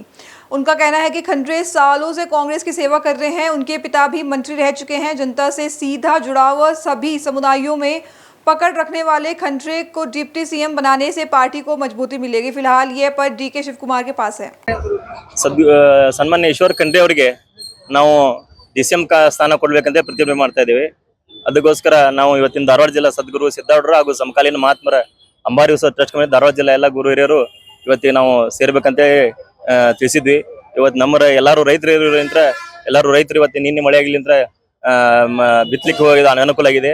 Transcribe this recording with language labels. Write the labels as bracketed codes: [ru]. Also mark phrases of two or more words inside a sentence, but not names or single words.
[hi] उनका कहना है कि खंडे सालों से कांग्रेस की सेवा कर रहे हैं, उनके पिता भी मंत्री रह चुके हैं। जनता से सीधा जुड़ाव सभी समुदायों में पकड़ रखने वाले खंडे को [en] deputy CM [hi] बनाने से पार्टी को मजबूती मिलेगी। फिलहाल ये पद डीके शिव कुमार के पास है। [kn] सन्मान्य ईश्वर खंडे ಅವರಿಗೆ ನಾವು ಡಿಸಿಎಂ ಸ್ಥಾನ ಕೊಡಬೇಕಂತ ಪ್ರತಿಭಟನೆ ಮಾಡ್ತಾ ಇದ್ದೇವೆ। ಅದಕ್ಕೋಸ್ಕರ ನಾವು ಇವತ್ತಿನ ಧಾರವಾಡ ಜಿಲ್ಲಾ ಸದ್ಗುರು ಸಿದ್ಧಾರೂಢರು ಹಾಗೂ ಸಮಕಾಲೀನ ಮಹಾತ್ಮರ ಅಂಬಾರಿ ಉತ್ಸವ ಟ್ರಸ್ಟ್ ಕಮಿಟಿ ಧಾರವಾಡ ಜಿಲ್ಲಾ ಎಲ್ಲ ಗುರು ಹಿರಿಯರು ಇವತ್ತಿಗೆ ನಾವು ಸೇರ್ಬೇಕಂತ ತಿಳಿಸಿದ್ವಿ। ಇವತ್ತು ನಮ್ಮ ಎಲ್ಲರೂ ರೈತರು ಇವತ್ತು ನಿನ್ನೆ ಮಳೆ ಆಗಿಲಿಂದ ಬಿತ್ತಲಿಕ್ಕೆ ಹೋಗಿದ ಅನುಕೂಲ ಆಗಿದೆ।